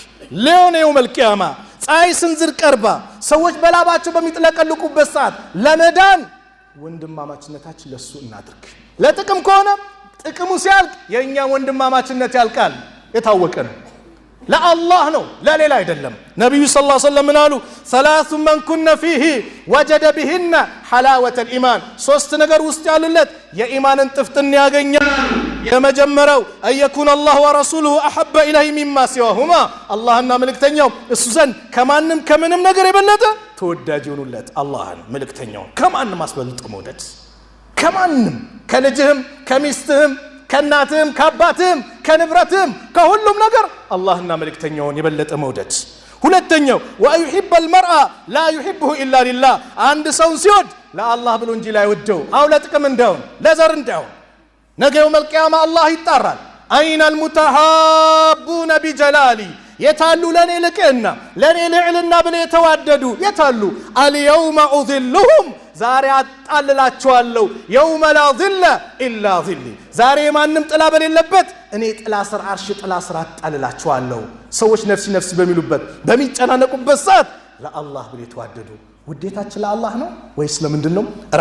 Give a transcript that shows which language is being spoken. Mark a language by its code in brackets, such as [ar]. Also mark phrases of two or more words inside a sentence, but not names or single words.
[am] ሊሆን [ar] يوم القيامة [am] ፀሐይ ስንዝር ቀርባ ሰዎች በላባቸው በሚጥለቀልቁበት ሰዓት ለመዳን ወንድማማችነታችን ለሱ እናድርግ። ለጥቅም ከሆነ ጥቅሙ ሲያልቅ የኛ ወንድማማችነት ያልቃል፣ የታወቀ ነው። ለአላህ ነው ለሌላ አይደለም። ነብዩ [ar] صلى الله عليه وسلم [am] አሉ [ar] ثلاث من كن فيه وجد بهن حلاوة الإيمان [am] ሶስት ነገር ውስጥ ያሉለት የኢማንን ጥፍጥና ያገኛል። የመጀመሪያው [ar] أيكون الله ورسوله أحب إليه مما سواهما [am] አላህና መልእክተኛው እሱ ዘንድ ከማንም ከምንም ነገር የበለጠ ተወዳጅ ይሆኑለት። አላህን መልእክተኛውን ከማንም አስበልጦ መውደድ፣ ከማንም ከልጅህም ከሚስትህም ከናትህም ከአባትህም ከንብረትህም ከሁሉም ነገር አላህና መልእክተኛውን የበለጠ መውደድ። ሁለተኛው [ar] ويحب المرء لا يحبه إلا لله [am] አንድ ሰውን ሲወድ ለአላህ ብሎ እንጂ ላይወደው አው ለጥቅም እንዳውን ለዘር እንዳውን ነገ [ar] يوم القيامة [am] አላህ ይጣራል። [ar] أين المتحابون بجلالي [am] የታሉ ለኔ ልቅና ለኔ ልዕልና ብለው የተዋደዱ የታሉ? [ar] اليوم أذلهم [am] ዛሬ አጣልላቸዋለሁ። [ar] يوم لا ظل إلا ظلي [am] ዛሬ ማንም ጥላ በሌለበት እኔ ጥላ ስር አርሽ ጥላ ስር አጣልላቸዋለሁ። ሰዎች [ar] نفسي نفسي [am] በሚሉበት በሚጨናነቁበት ሰዓት ለአላህ ብለው የተዋደዱ ውዴታችን ለአላህ ነው ወይስ ለምንድን ነው?